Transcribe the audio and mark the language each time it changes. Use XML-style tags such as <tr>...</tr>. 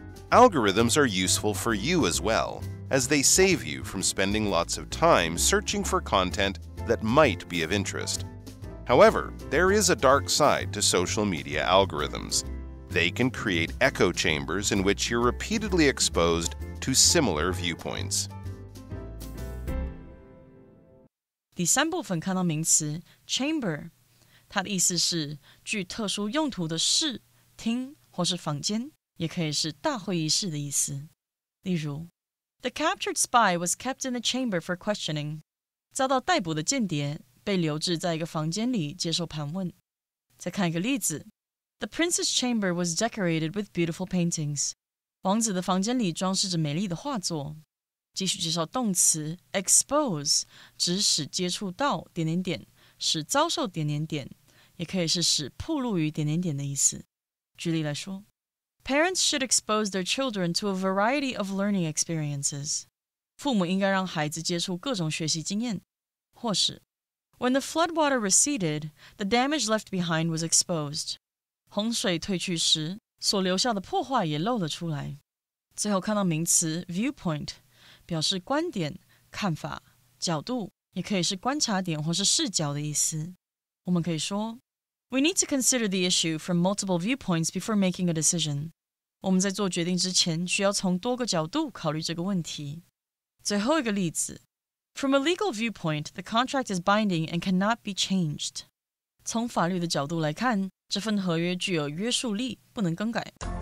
<en>Algorithms are useful for you as well, as they save you from spending lots of time searching for content that might be of interest. However, there is a dark side to social media algorithms. They can create echo chambers in which you're repeatedly exposed to similar viewpoints.</en> <zh>第三部分看到名词 chamber， 它的意思是具特殊用途的室、厅或是房间，也可以是大会议室的意思。例如</zh> <en>The captured spy was kept in the chamber for questioning.</en> <zh>遭到逮捕的间谍被留置在一个房间里接受盘问。再看一个例子</zh> <en>The prince's chamber was decorated with beautiful paintings.</en> <zh>王子的房间里装饰着美丽的画作。继续介绍动词 expose， 指使接触到……使遭受……也可以是使暴露于……的意思。举例来说</zh> <en>Parents should expose their children to a variety of learning experiences.</en> <zh>父母应该让孩子接触各种学习经验。或是</zh> <en>When the floodwater receded, the damage left behind was exposed.</en> <zh>洪水退去时，所留下的破坏也露了出来。最后看到名词 viewpoint， 表示观点、看法、角度，也可以是观察点或是视角的意思。我们可以说</zh> <en>We need to consider the issue from multiple viewpoints before making a decision.</en> <zh>我们在做决定之前，需要从多个角度考虑这个问题。最后一个例子</zh> <en>From a legal viewpoint, the contract is binding and cannot be changed.</en> <zh>从法律的角度来看，这份合约具有约束力，不能更改。</zh>